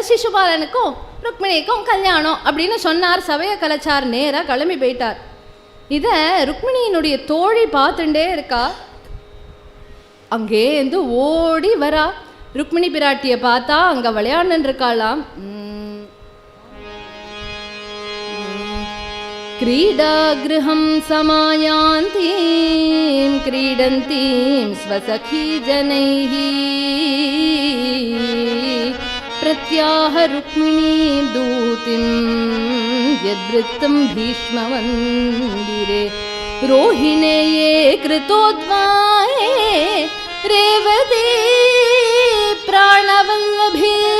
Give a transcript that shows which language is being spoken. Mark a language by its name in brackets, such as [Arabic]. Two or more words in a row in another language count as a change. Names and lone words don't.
[Tamil] சிசுபாலனுக்கும் ருக்மிணிக்கும் கல்யாணம் அப்படின்னு சொன்னார். சபையை கலைச்சார், நேராக கிளம்பி போயிட்டார். இதை ருக்மிணியினுடைய தோழி பார்த்துட்டே இருக்கா. அங்கேருந்து ஓடி வரா. ருக்மிணி பிராட்டியை பார்த்தா அங்கே விளையாண்டுன்னு இருக்காளாம். [Sanskrit] क्रीडागृहं समायान्तीं क्रीडन्तीं स्वसखीजनैः प्रत्याह रुक्मिणीं दूतिं यद्वृत्तं भीष्ममन्दिरे रोहिणेये कृतोद्वाये रेवते प्राणवल्लभे